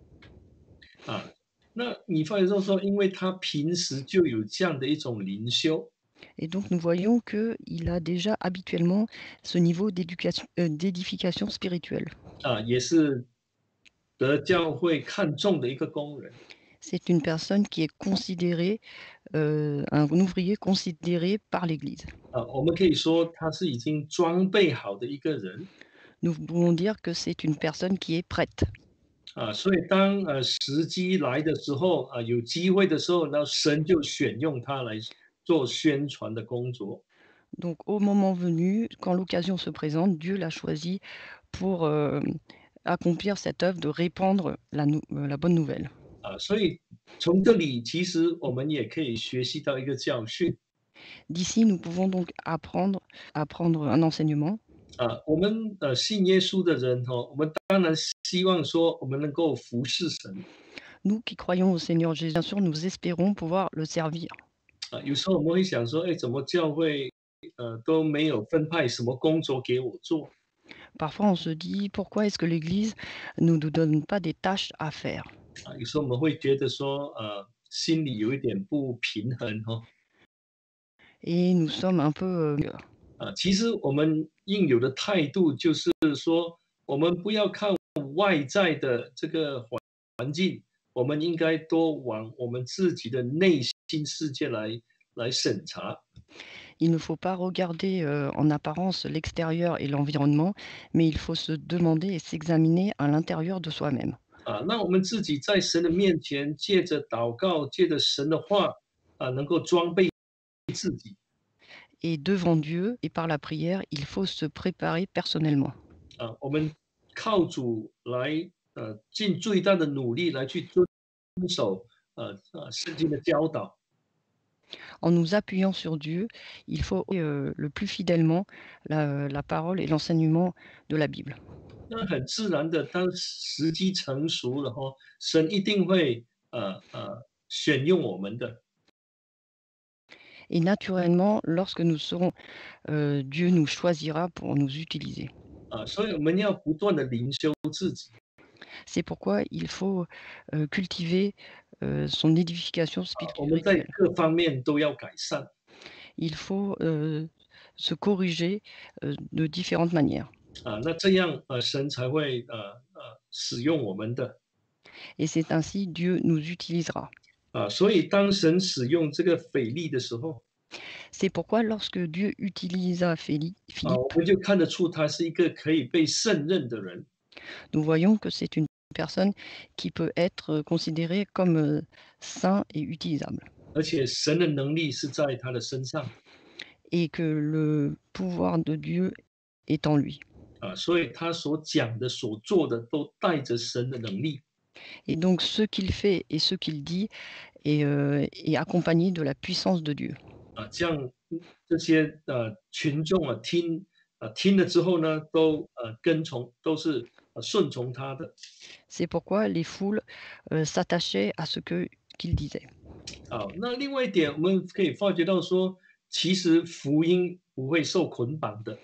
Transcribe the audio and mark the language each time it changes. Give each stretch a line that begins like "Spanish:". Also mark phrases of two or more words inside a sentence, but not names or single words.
Chinese: 那你发现说，因为他平时就有这样的一种灵修，
French: Et donc, nous voyons qu'il a déjà habituellement ce niveau d'édification spirituelle.
Chinese: 也是得教会看重的一个工人。
French: C'est une personne qui est considérée, un ouvrier considéré par l'Église.
Chinese: 我们可以说他是已经装备好的一个人。
French: Nous pouvons dire que c'est une personne qui est prête.
Chinese: 所以当时机来的时候有机会的时候，那神就选用他来做宣传的工作。
French: Donc au moment venu, quand l'occasion se présente, Dieu l'a choisi pour, accomplir cette œuvre de répandre la bonne nouvelle.
Chinese: 所以从这里其实我们也可以学习到一个教训。
French: D'ici, nous pouvons donc apprendre un enseignement.
Chinese: 我们信耶稣的人我们当然希望说我们能够服侍神。
French: Nous qui croyons au Seigneur Jésus, bien sûr, nous espérons pouvoir le servir.
Chinese: 有时候我们会想说，哎，怎么教会都没有分派什么工作给我做？
French: Parfois, on se dit: «Pourquoi est-ce que l'Église ne nous donne pas des tâches à faire?»
Chinese: 有时候我们会觉得说，心里有一点不平衡
French: Et nous sommes un peu,
Chinese: 其实我们应有的态度就是说，我们不要看外在的这个环境，我们应该多往我们自己的内心世界来审查。
French: il ne faut pas regarder, en apparence l'extérieur et l'environnement, mais il faut se demander et s'examiner à l'intérieur de soi-même.
Chinese: 那我们自己在神的面前，借着祷告，借着神的话能够装备自己。
French: Et devant Dieu et par la prière, il faut se préparer personnellement.
Chinese: 我们靠主来尽最大的努力来去遵守圣经的教导。
French: En nous appuyant sur Dieu, il faut, le plus fidèlement la parole et l'enseignement de la Bible.
Chinese: 那很自然的，当时机成熟了神一定会选用我们的。
French: Et naturellement, lorsque nous serons, Dieu nous choisira pour nous utiliser.
Chinese: 所以我们要不断的灵修自己。
French: C'est pourquoi il faut, cultiver, son édification
Chinese: 我们在
French: spirituelle.
Chinese: 各方面都要改善。
French: Il faut, se corriger, de différentes manières.
Chinese: 那这样神才会使用我们的。
French: Et c'est ainsi Dieu nous utilisera.
Chinese: 所以当神使用这个腓力的时候，
French: C'est pourquoi lorsque Dieu utilisa
Chinese: 我
French: Philippe,
Chinese: 们就看得出他是一个可以被胜任的人。
French: nous voyons que c'est une personne qui peut être, considérée comme, saint et utilisable.
Chinese: 而且神的能力是在他的身上。
French: Et que le pouvoir de Dieu est en lui.
Chinese: 所以他所讲的、所做的都带着神的能力。
French: Et donc ce qu'il fait et ce qu'il dit est accompagné de la puissance de Dieu.
Chinese: 这样这些群众听了之后呢，都跟从，都是顺从他的。
French: C'est pourquoi les foules, s'attachaient à ce qu'il disait.
Chinese: 那另外一点，我们可以发觉到说，其实福音不会受捆绑的。